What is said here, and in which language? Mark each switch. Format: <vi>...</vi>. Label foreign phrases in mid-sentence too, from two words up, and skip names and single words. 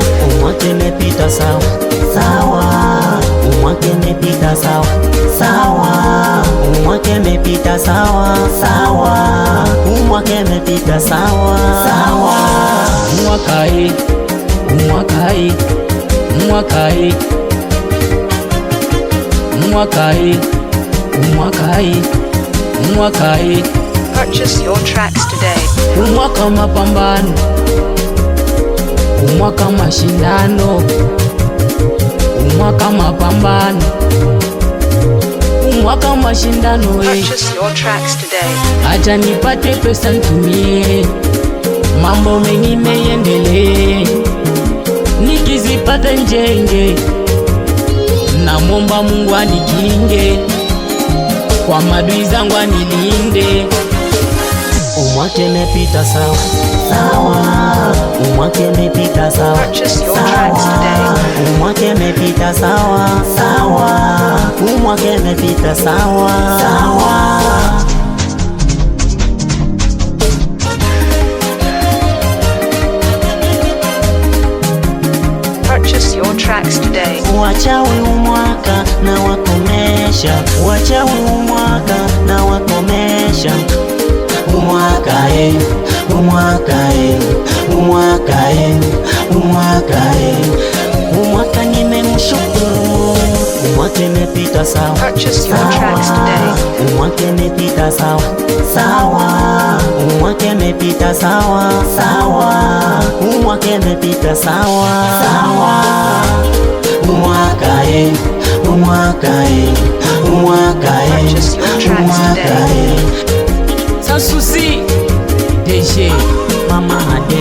<sw>Umwaka imepita sawa sawa, umwaka imepita sawa sawa, umwaka imepita sawa sawa, umwaka imepita sawa sawa. Umwaka hii, umwaka hii, umwaka hii, umwaka hii, umwaka hii, umwaka hii.</sw> <en>Purchase your tracks today.</en> <sw>Umwaka mapambano, umwaka mashindano, umwaka mapambano, umwaka mashindano.</sw> <en>Purchase your tracks today.</en> <sw>Acha nipate pesa nitumie, mambo mengine yendelee. Nikizipata njenge, namwomba Mungu anikinge, kwa madui zangu anilinde. Umwaka imepita sawa sawa, umwaka imepita sawa sawa, umwaka imepita sawa sawa, umwaka imepita sawa sawa.</sw> <en>Purchase your tracks today.</en> <sw>Wachawi umwaka na wakomesha, wachawi umwaka na wakomesha. Umwaka umwaka umwaka umwaka umwaka nimemshukuru. Umwaka imepita sawa sawa, umwaka imepita sawa sawa, umwaka imepita sawa sawa, umwaka imepita sawa sawa. Umwaka umwaka umwaka umwaka Sansusi Deje Mama</sw>